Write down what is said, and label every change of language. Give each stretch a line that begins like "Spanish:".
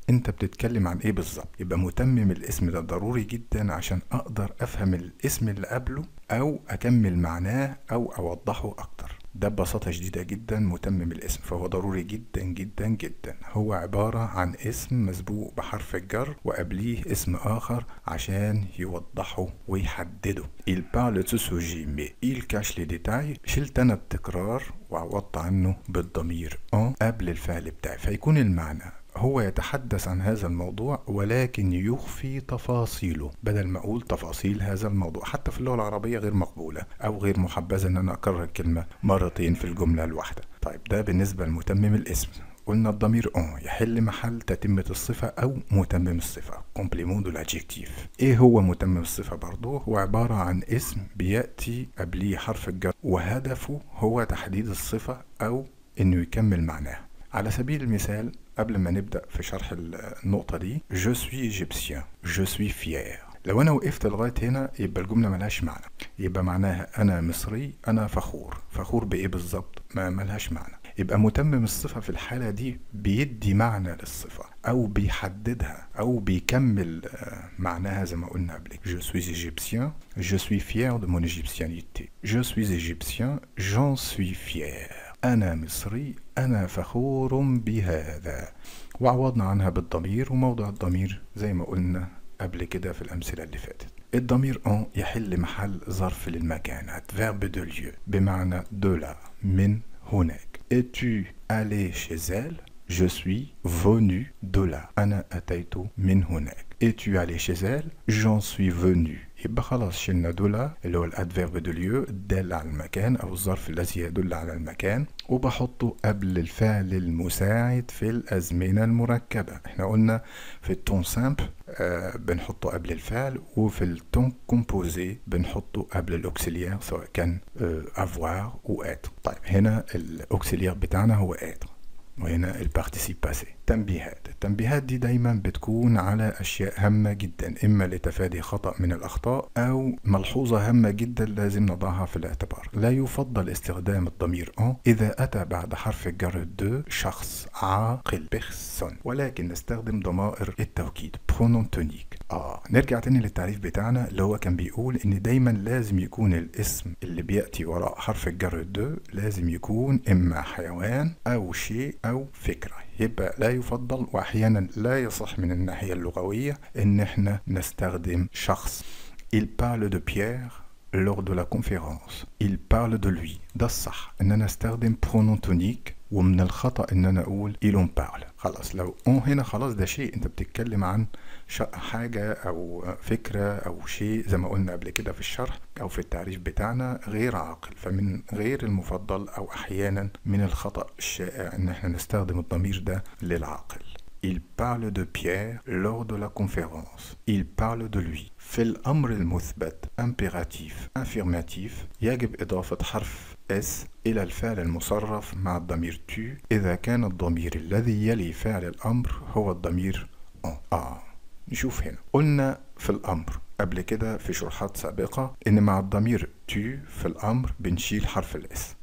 Arabic: انت بتتكلم عن ايه بالظبط. يبقى متمم الاسم ده ضروري جدا عشان اقدر افهم الاسم اللي قبله او اكمل معناه او اوضحه اكتر. ده ببساطة شديدة جدا متمم الاسم، فهو ضروري جدا جدا جدا. هو عبارة عن اسم مسبوق بحرف الجر وقبليه اسم آخر عشان يوضحه ويحدده.
French: Il parle de ce sujet mais il cache les détails.
Arabic: شلت أنا التكرار وعوضت عنه بالضمير en قبل الفعل بتاعي، فيكون المعنى هو يتحدث عن هذا الموضوع ولكن يخفي تفاصيله، بدل ما اقول تفاصيل هذا الموضوع. حتى في اللغة العربية غير مقبولة او غير محبذة ان انا اكرر الكلمة مرتين في الجملة الواحدة. طيب ده بالنسبة لمتمم الاسم. قلنا الضمير اون يحل محل تتمة الصفة او متمم الصفة،
French: complément de l'adjectif.
Arabic: ايه هو متمم الصفة برضو؟ هو عبارة عن اسم بيأتي قبليه حرف الجر وهدفه هو تحديد الصفة او انه يكمل معناها. على سبيل المثال قبل ما نبدأ في شرح النقطة دي،
French: je suis égyptien je suis fier.
Arabic: لو أنا وقفت لغاية هنا يبقى الجملة ملهاش معنى، يبقى معناها أنا مصري أنا فخور. فخور بإيه بالظبط؟ ما ملهاش معنى. يبقى متمم الصفة في الحالة دي بيدي معنى للصفة أو بيحددها أو بيكمل معناها زي ما قلنا قبل.
French: je suis égyptien je suis fier de mon égyptianité. je suis égyptien j'en suis fier.
Arabic: أنا مصري أنا فخور بهذا. وعوضنا عنها بالضمير، وموضع الضمير زي ما قلنا قبل كده في الأمثلة اللي فاتت. الضمير en يحل محل ظرف للمكان،
French: verbe de lieu،
Arabic: بمعنى
French: de là
Arabic: من هناك.
French: Es-tu allé chez elle؟ Je suis venu de là.
Arabic: أنا أتيت من هناك.
French: Es-tu allé chez elle؟ J'en suis venu.
Arabic: يبقى خلاص شلنا دولا اللي هو الادفيرب دو ليو الدال على المكان او الظرف الذي يدل على المكان، وبحطه قبل الفعل المساعد في الازمنه المركبه. احنا قلنا في التون سامبل بنحطه قبل الفعل، وفي التون كومبوزي بنحطه قبل الاوكسيليير سواء كان افوار او اتر. طيب هنا الاوكسيليير بتاعنا هو اتر، وهنا البارتيسيب باسي. التنبيهات دي دايما بتكون على اشياء هامة جدا، اما لتفادي خطأ من الاخطاء او ملحوظة هامة جدا لازم نضعها في الاعتبار. لا يفضل استخدام الضمير ان اذا اتى بعد حرف الجر دو شخص عاقل بيرسون، ولكن نستخدم ضمائر التوكيد برونون تونيك. نرجع تاني للتعريف بتاعنا اللي هو كان بيقول ان دايما لازم يكون الاسم اللي بيأتي وراء حرف الجر دو لازم يكون اما حيوان او شيء او فكرة. يبقى لا يفضل واحيانا لا يصح من الناحية اللغوية ان احنا نستخدم شخص.
French: Il parle de Pierre lors de la conférence. Il parle de lui.
Arabic: ده الصح ان انا استخدم
French: pronom tonique،
Arabic: ومن الخطأ ان انا اقول
French: il en parle.
Arabic: خلاص لو هنا خلاص ده شيء انت بتتكلم عن حاجة او فكرة او شيء زي ما قلنا قبل كده في الشرح او في التعريف بتاعنا غير عاقل، فمن غير المفضل او احيانا من الخطأ الشائع ان احنا نستخدم الضمير ده للعاقل.
French: Il parle de Pierre lors de la conférence. Il parle de lui.
Arabic: في الأمر المثبت
French: impératif affirmatif
Arabic: يجب إضافة حرف S إلى الفعل المصرف مع الضمير tu إذا كان الضمير الذي يلي فعل الأمر هو الضمير en. نشوف هنا قلنا في الأمر قبل كده في شروحات سابقة إن مع الضمير tu في الأمر بنشيل حرف الإس.